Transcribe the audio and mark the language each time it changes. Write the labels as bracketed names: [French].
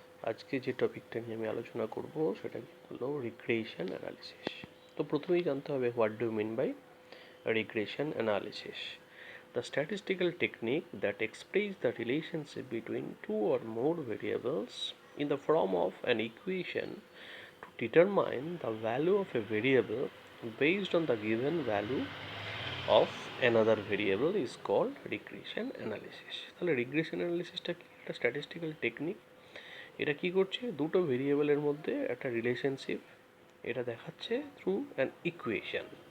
[Bangla] আজকে যে টপিকটা নিয়ে আমি আলোচনা করব সেটা হলো রিগ্রেশন অ্যানালিসিস। তো প্রথমেই জানতে হবে [English] What do mean by regression analysis. The statistical technique that explains the relationship between two or more variables in the form of an equation to determine the value of a variable based on the given value of another variable is called regression analysis. [Bangla] তাহলে regression অ্যানালিসিসটা কি? একটা statistical technique. এটা কি করছে? দুটো ভেরিয়েবলের মধ্যে একটা রিলেশনশিপ এটা দেখাচ্ছে [English] Through an equation.